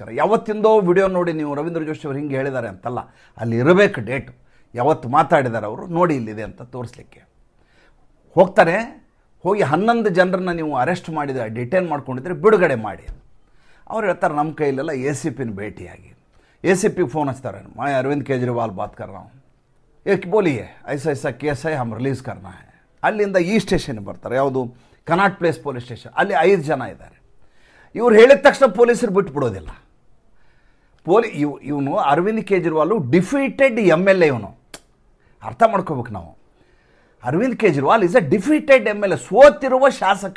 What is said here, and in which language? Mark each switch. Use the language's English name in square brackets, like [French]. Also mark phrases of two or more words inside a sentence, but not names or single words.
[Kannada] ಯಾವತ್ತಿಂದೋ ವಿಡಿಯೋ ನೋಡಿ ನೀವು ರವೀಂದ್ರ ಜೋಶಿ ಅವರು ಹಿಂಗೆ ಹೇಳಿದ್ದಾರೆ ಅಂತಲ್ಲ, ಅಲ್ಲಿ ಇರಬೇಕು ಡೇಟು, ಯಾವತ್ತು ಮಾತಾಡಿದ್ದಾರೆ ಅವರು, ನೋಡಿ ಇಲ್ಲಿದೆ ಅಂತ ತೋರಿಸ್ಲಿಕ್ಕೆ. ಹೋಗ್ತಾನೆ, ಹೋಗಿ 11 ಜನರನ್ನ ನೀವು ಅರೆಸ್ಟ್ ಮಾಡಿದರೆ, ಡಿಟೈನ್ ಮಾಡ್ಕೊಂಡಿದ್ರೆ ಬಿಡುಗಡೆ ಮಾಡಿ. ಅವ್ರು ಹೇಳ್ತಾರೆ, ನಮ್ಮ ಕೈಲೆಲ್ಲ ACPನ ಭೇಟಿಯಾಗಿ. ACP ಫೋನ್ ಹಚ್ತಾರೆ, [Hindi] मैं अरविंद केजरीवाल बात कर रहा हूँ, एक बोलिए ऐसा केस है, हम ರಿಲೀಸ್ करना है. [Kannada] ಅಲ್ಲಿಂದ ಈ ಸ್ಟೇಷನ್ಗೆ ಬರ್ತಾರೆ, ಯಾವುದು ಕನಾಟ್ ಪ್ಲೇಸ್ [English] police station. [Kannada] ಅಲ್ಲಿ 5 ಜನ ಇದ್ದಾರೆ. ಇವ್ರು ಹೇಳಿದ ತಕ್ಷಣ ಪೊಲೀಸರು ಬಿಟ್ಬಿಡೋದಿಲ್ಲ. ಇವನು ಅರವಿಂದ್ ಕೇಜ್ರಿವಾಲ್ [English] defeated MLA. [Kannada] ಇವನು ಅರ್ಥ ಮಾಡ್ಕೋಬೇಕು ನಾವು. [English] Arvind Kejriwal is a defeated MLA, [Kannada] ಸೋತಿರುವ ಶಾಸಕ.